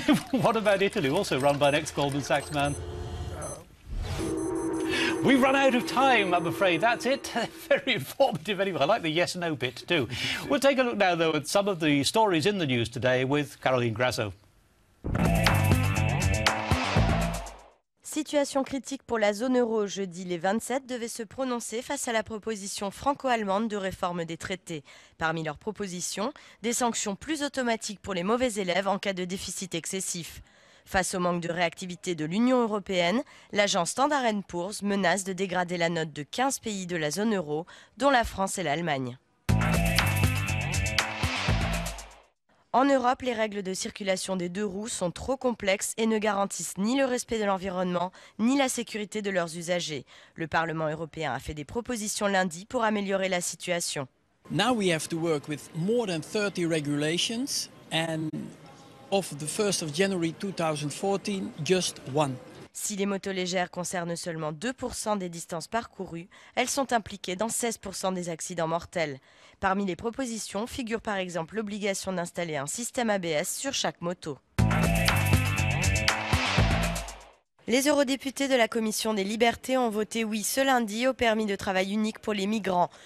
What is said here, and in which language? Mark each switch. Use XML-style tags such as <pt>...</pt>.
<en>What about Italy, also run by an ex-Goldman Sachs man? We've run out of time, I'm afraid. That's it. Very informative anyway. I like the yes-no bit too. We'll take a look now, though, at some of the stories in the news today with Caroline Grasso.</en> <fr>Situation critique pour la zone euro. Jeudi, les 27 devaient se prononcer face à la proposition franco-allemande de réforme des traités. Parmi leurs propositions, des sanctions plus automatiques pour les mauvais élèves en cas de déficit excessif. Face au manque de réactivité de l'Union européenne, l'agence Standard & Poor's menace de dégrader la note de 15 pays de la zone euro, dont la France et l'Allemagne. En Europe, les règles de circulation des deux roues sont trop complexes et ne garantissent ni le respect de l'environnement, ni la sécurité de leurs usagers. Le Parlement européen a fait des propositions lundi pour améliorer la situation.</fr> <en>Now we have to work with more than 30 regulations and of the 1st of January 2014, just one.</en> <fr>Si les motos légères concernent seulement 2% des distances parcourues, elles sont impliquées dans 16% des accidents mortels. Parmi les propositions figure par exemple l'obligation d'installer un système ABS sur chaque moto. Les eurodéputés de la Commission des libertés ont voté oui ce lundi au permis de travail unique pour les migrants.</fr>